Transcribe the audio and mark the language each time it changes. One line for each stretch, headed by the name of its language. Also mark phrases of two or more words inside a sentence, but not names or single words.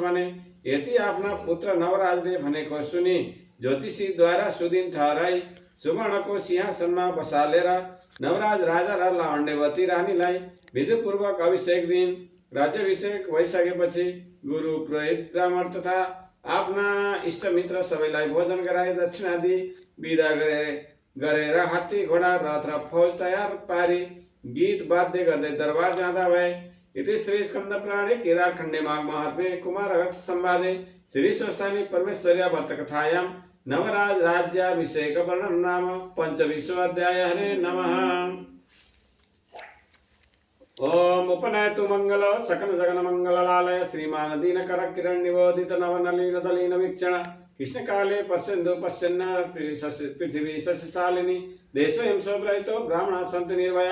Nepali: यति आफ्ना पुत्र नवराजले भनेको सुनि ज्योतिषीद्वारा सुदिन ठहराई सुवर्णको सिंहासनमा बसालेर नवराज राजा र लावण्यवती रानीलाई विधिपूर्वक अभिषेक दिन। राज्याभिषेक भइसकेपछि गुरु पुरोहित ब्राह्मण तथा आफ्ना इष्टमित्र सबैलाई भोजन गराई दक्षिणा दिई विदा गरेर हात्ती घोडा रथ र फौज तयार पारी गीत वाद्य गर्दै दरबार जाँदा भए।
Sanskrit: इति श्री स्कंद पुराणे केदारखण्डे माघ महात्म्ये कुमारगत संवादे श्री स्वस्थानी परमेश्वर्या व्रतकथायां नवराज राज्याभिषेक वर्णन नाम पंचविंशोऽध्याय। हरे नमः। ओम उपनयतु मंगल सकल जगन मंगललालय श्रीमान दीनकर किरण निबोधित नवनलीन दलीन वीक्षण कृष्ण काले पश्यन्तु पश्यन्न पृथिवी शशिशालिनी देशोऽयं शोभरहितो ब्राह्मणा सन्तु निर्भया